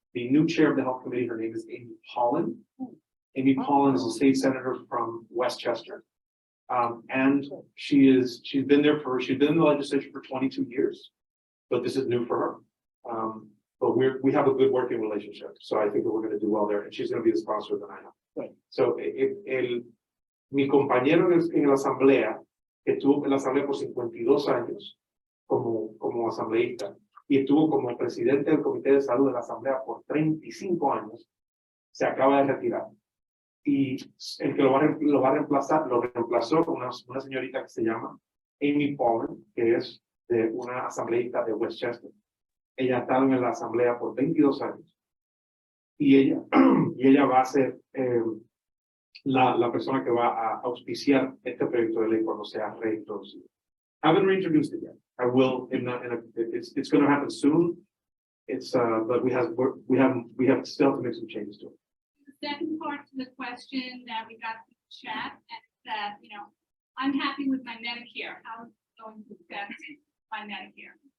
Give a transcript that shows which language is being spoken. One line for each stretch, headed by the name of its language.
English: The new chair of the Health Committee, her name is Amy Paulin. Amy Paulin is a state senator from Westchester. And she's been in the legislature for 22 years, but this is new for her. But we have a good working relationship. So I think that we're going to do well there. And she's going to be the sponsor that I know. Right.
Spanish: So mi compañero en la asamblea, que estuvo en la asamblea por 52 años como asambleísta y estuvo como presidente del Comité de Salud de la Asamblea por 35 años, se acaba de retirar. Y el que lo reemplazó una señorita que se llama Amy Pollard, que es de una asambleísta de Westchester. Ella ha estado en la asamblea por 22 años. Y ella, y ella va a ser la persona que va a auspiciar este proyecto de ley cuando sea reintroducido.
English: I haven't reintroduced it yet. I will it's going to happen soon. It's but we have still to make some changes to it. The second part to the question that we got in the chat, and that, you know, I'm happy with my Medicare. How is it going to affect my Medicare?